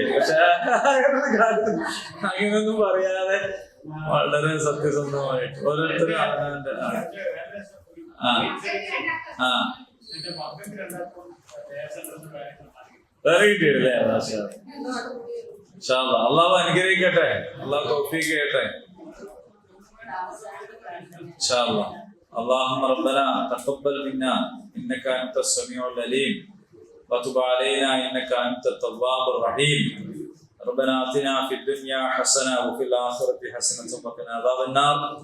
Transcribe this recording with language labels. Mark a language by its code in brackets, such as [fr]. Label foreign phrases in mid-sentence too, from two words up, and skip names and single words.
[ml] പക്ഷെ അങ്ങനെയൊന്നും പറയാതെ വളരെ സത്യസന്ധമായിട്ട് ഓരോരുത്തരും അവനവന്റെ വേറെ കിട്ടിയില്ലേ. അള്ളാഹു അനുഗ്രഹിക്കട്ടെ. അള്ളാഹു തൗഫീഖ് ചെയ്യട്ടെ. [ar] اللهم ربنا تقبل منا انك انت السميع العليم وتب علينا انك انت التواب الرحيم. ربنا آتنا في الدنيا حسنة وفي الآخرة حسنة وقنا عذاب النار.